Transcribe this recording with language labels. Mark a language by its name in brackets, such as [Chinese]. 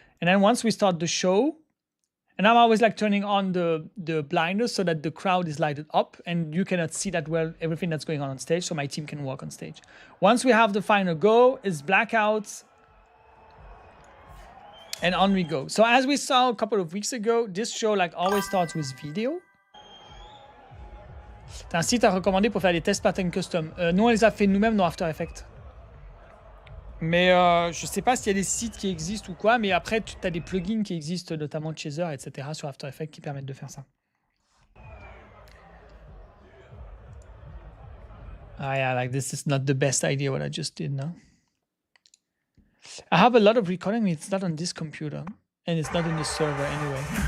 [English] And then once we start the show, and I'm always like turning on the blinders so that the crowd is lighted up and you cannot see that well everything that's going on stage, so my team can work on stage. Once we have the final go, it's blackouts, and on we go. So as we saw a couple of weeks ago, this show like always starts with video. [French] T'as un site à recommander pour faire des tests patterns custom. Nous, on les a fait nous-mêmes dans After Effects. Mais je sais pas s'il y a des sites qui existent ou quoi, mais après, tu as des plugins qui existent, notamment Chaser, etc. sur After Effects qui permettent de faire ça. [English] Ah yeah, like this is not the best idea what I just did now. I have a lot of recording, it's not on this computer, and it's not in the server anyway.